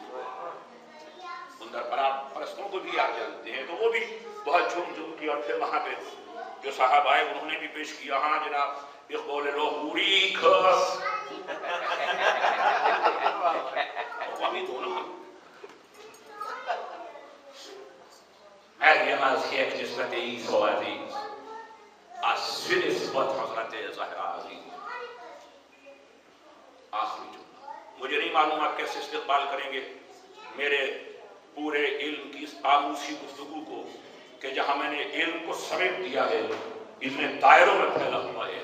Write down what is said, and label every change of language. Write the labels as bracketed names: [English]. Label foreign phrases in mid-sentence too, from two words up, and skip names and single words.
[Urdu] ان دربار پرستوں کو بھی آپ جانتے ہیں، تو وہ بھی بہت جھوم جھوم کی. اور پھر وہاں پہ جو صاحب آئے انہوں نے بھی پیش کیا. ہاں جناب اقبال لو پوری کھس وہی دونوں [Persian] مریم از یک نسبت عیسی عزیز، از سوی نسبت حضرت زہرا عزیز. [Urdu] آخری جملہ مجھے نہیں معلوم آپ کیسے استقبال کریں گے میرے پورے علم کی اس آموسی گفتگو کو کہ جہاں میں نے علم کو سمیٹ دیا ہے، اتنے دائروں میں پھیلا ہوا ہے.